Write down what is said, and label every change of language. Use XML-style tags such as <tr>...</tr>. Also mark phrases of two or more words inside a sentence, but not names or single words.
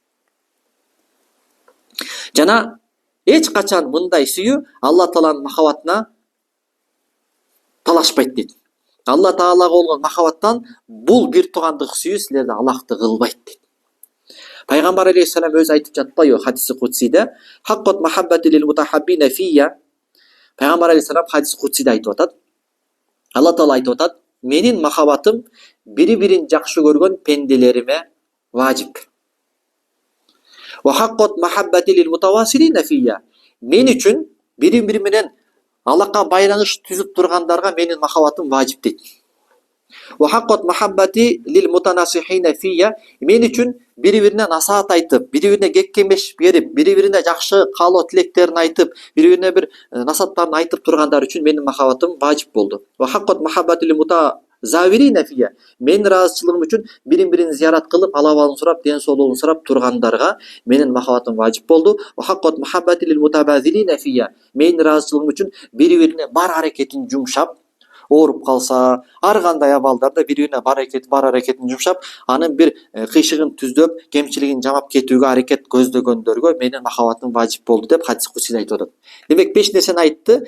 <ky>Жана эч качан мындай сүйүү Алла Тааланын махабатына талашпайт дейт. Алла Таалага болгон махабаттан бул бир туугандык сүйүү силерди алакты кылбайт дейт. Пайгамбар алейхиссалам өзү айтып жатпайбы хадиси кудсиде?</ky> <ar>حقت محبتي للمتحابين في.</ar> <ky>Пайгамбар алейхиссалам хадиси кудсиде айтып атат. Алла Таала айтып атат: "Менин махабатым бири-бирин жакшы көргөн пенделериме важип.</ky> <ar>وحقت محبتي للمتواصلين في.</ar> <ky>Мен үчүн бири-бири менен алака байланыш түзүп тургандарга менин махабатым важип" дейт.</ky> <ar>وحقت محبتي للمتناصحين في.</ar> <ky>Мен үчүн бири-бирине насаат айтып, бири-бирине кеп кеңеш берип, бири-бирине жакшы каалоо тилектерин айтып, бири-бирине бир насааттарын айтып тургандар үчүн менин махабатым важип болду.</ky> <ar>وحقت محبتي للمتزاورين في.</ar> <ky>Менин ыраазычылыгым үчүн бирин-бирин зиярат кылып, алабалын сурап, ден соолугун сурап тургандарга менин махабатым важип болду.</ky> <ar>وحقت محبتي للمتباذلين في.</ar> <ky>Менин ыраазычылыгым үчүн бири-бирине бар аракетин жумшап, ооруп калса, ар кандай абалдарда бири-бирине бар аракетин жумшап, анын бир кыйшыгын түздөп, кемчилигин жамап кетүүгө аракет көздөгөндөргө менин махабатым важип болду деп хадис кудсиде айтып атат. Демек 5 нерсени айтты.</ky>